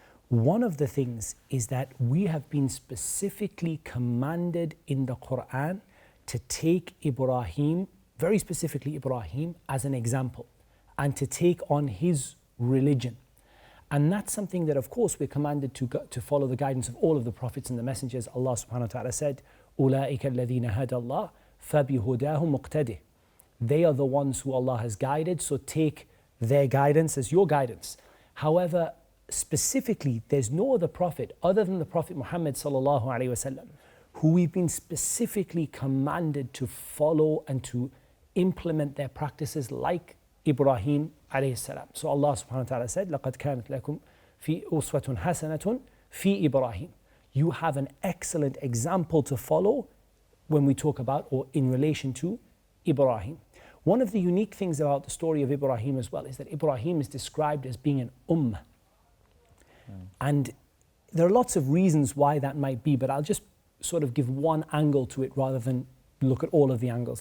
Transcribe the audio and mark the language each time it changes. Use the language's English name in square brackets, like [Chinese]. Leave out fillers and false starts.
[English] One of the things is that we have been specifically commanded in the Quran to take Ibrahim, very specifically Ibrahim, as an example and to take on his religion. And that's something that, of course, we're commanded to follow the guidance of all of the prophets and the messengers. [Arabic] Allah subhanahu wa ta'ala said, أُولَٰئِكَ الَّذِينَ هَدَى اللَّهُ فَبِهُدَاهُ مُقْتَدِهِ. [English] They are the ones who Allah has guided, so take their guidance as your guidance. However, specifically, there's no other prophet other than the Prophet Muhammad sallallahu alaihi wasallam who we've been specifically commanded to follow and to implement their practices like Ibrahim alayhi salam. [Arabic] So Allah subhanahu wa ta'ala said, لَقَدْ كَانَتْ لَكُمْ فِي أُسْوَةٌ حَسَنَةٌ فِي إِبْرَاهِيمَ. [English] You have an excellent example to follow when we talk about or in relation to Ibrahim. One of the unique things about the story of Ibrahim as well is that Ibrahim is described as being an ummah. And there are lots of reasons why that might be, but I'll just sort of give one angle to it rather than look at all of the angles.